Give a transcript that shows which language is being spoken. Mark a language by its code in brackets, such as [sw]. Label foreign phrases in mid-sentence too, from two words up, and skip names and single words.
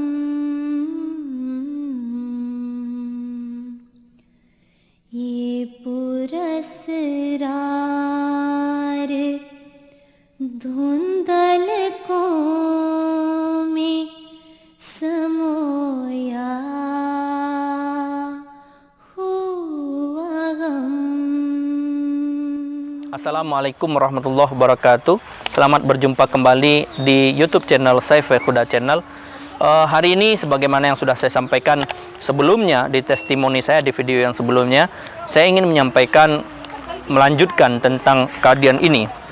[hi] ये पुरस्कार धुंधल को में समोया हुआ गम। [ar] السلام عليكم ورحمة الله وبركاته. [id] Selamat berjumpa kembali di YouTube channel Saiful Huda Channel. Hari ini sebagaimana yang sudah saya sampaikan sebelumnya di testimoni saya di video yang sebelumnya, saya ingin menyampaikan melanjutkan tentang Qadian ini.